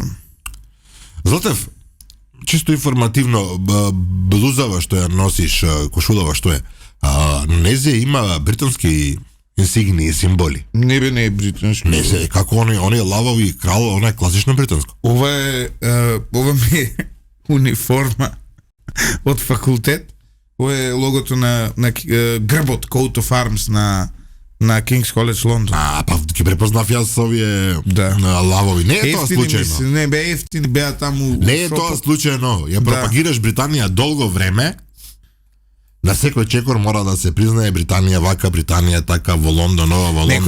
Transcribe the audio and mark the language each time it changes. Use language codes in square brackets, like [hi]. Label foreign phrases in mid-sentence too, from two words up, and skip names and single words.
[mk] Златев, чисто информативно, блузава што ја носиш, кошулава што е, на незе има британски инсигнии, символи. не е британски. Не се, како оние лавови крал, она е класично британско. Ова ми е униформа од факултет. Ова е логото на грбот, [en] coat of arms на King's College Лондон. [mk] Па ќе препознав јас овие Да. лавови. Не е тоа Ефтини ми се, случајно. не бе ефтини, беа таму. Не е тоа случајно. Ја пропагираш Британија долго време. На секој чекор мора да се признае Британија вака, Британија така, во Лондон, ова, во Лондон.